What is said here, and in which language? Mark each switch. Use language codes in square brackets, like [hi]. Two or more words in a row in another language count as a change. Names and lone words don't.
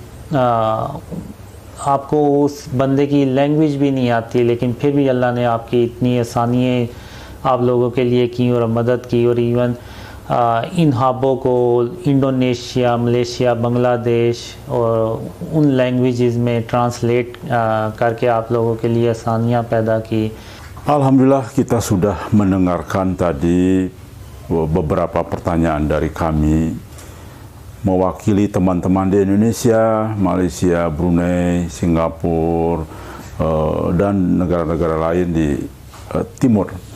[ur] آپ کو اس بندے کی لینگویج بھی نہیں آتی، لیکن پھر بھی اللہ نے آپ کی اتنی آسانیاں آپ لوگوں کے لیے کی اور مدد کی، اور ایون ان خوابوں کو انڈونیشیا، ملائیشیا، بنگلہ دیش اور ان لینگویجز میں ٹرانسلیٹ کر کے آپ لوگوں کے لیے آسانیاں پیدا کی. [id] Alhamdulillah kita sudah mendengarkan tadi beberapa pertanyaan dari kami mewakili teman-teman di Indonesia, Malaysia, Brunei, Singapura, dan negara-negara lain di timur.